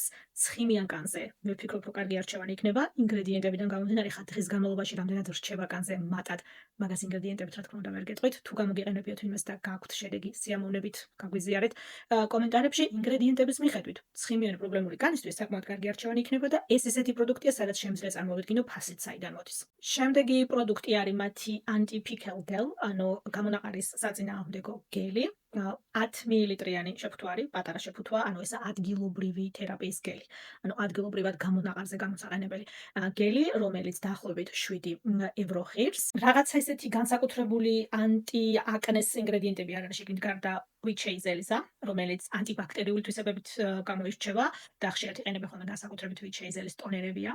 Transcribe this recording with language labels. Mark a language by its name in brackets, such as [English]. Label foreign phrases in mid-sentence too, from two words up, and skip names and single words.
[Georgian] ცხიმიან კანზე მე ვფიქრობ, რომ კარგი არჩევანი იქნება. ინგრედიენტებიდან გამომდინარე, ხა დღის განმავლობაში რამდენად რჩება კანზე მატად, მაგას ინგრედიენტებით რა თქმა უნდა ვერ გეტყვით. თუ გამოგიყენებიათ იმას და გაქვთ შედეგი, სიამოვნებით გაგვიზიარეთ კომენტარებში ინგრედიენტების მიხედვით. ცხიმიანი პრობლემური კანისთვის საკმაოდ კარგი არჩევანი იქნება და ეს ესეთი პროდუქტია, სადაც შემიძლია წარმოვიდგინო ფასით საიდან მოდის. შემდეგი პროდუქტი არის მათი [English] anti-pickle gel, [Georgian] ანუ გამონაყარის საწინააღმდეგო გელი. 10 მილiliტრიანი შეფუთვა არის, პატარა შეფუთვა, ანუ ეს ადგილობრივი თერაპიის გელი. ანუ ადგილობრივად გამონაყარზე გამოსაყენებელი გელი, რომელიც დაახლოებით 7 ევრო ღირს. რაღაცა ისეთი განსაკუთრებული ანტიაკნეს ინგრედიენტები არ არის შეგნით გარდა ვიჩეიზელისა, რომელიც ანტიბაქტერიული თვისებებით გამოირჩევა და ხშირად იყენებენ ხოლმე განსაკუთრებით ვიჩეიზელის ტონერებია.